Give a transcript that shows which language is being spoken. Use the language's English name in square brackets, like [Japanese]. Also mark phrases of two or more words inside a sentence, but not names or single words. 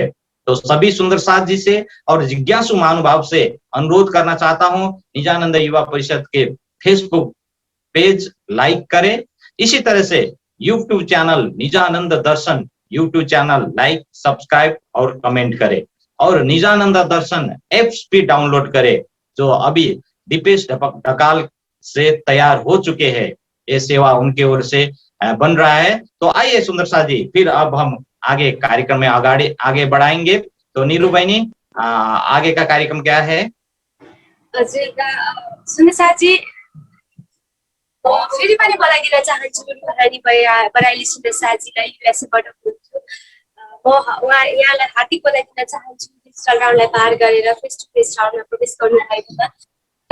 [Hindi] तो सभी सुंदर साथ जी से और जिज्ञासु महानुभाव से अनुरोध करना चाहता हूं, निजानंद युवा परिषद के फेसबुक पेज लाइक करें, इसी तरह से यूट्यूब चैनल निजानंद दर्शन यूट्यूब चैनल [English] like, subscribe [Hindi] और कमेंट करें, और निजानंद दर्शन एप्स भी डाउनलोड करें जो अभी दीपेश ढकाल से तैयार हो चुके हैं। ये सेवा उनके ओर से बन रहा है। तो आइए सुंदर साथ जी, फिर अब हम आगे कार्यक्रम में आगे बढ़ाएंगे। तो नीरू बहनी, आगे का कार्यक्रम क्या है? [Nepali] हजुर सुन्नु साथी, फेरि पनि बधाई दिन चाहन्छु रूहानी बराइली सुन्नु साथीलाई युएसएबाट हुनुहुन्छ। म यहाँलाई हार्दिक बधाई दिन चाहन्छु डिजिटल राउन्डलाई पार गरेर [English] face to face [Nepali] राउन्डमा प्रवेश गर्नुभएकोमा।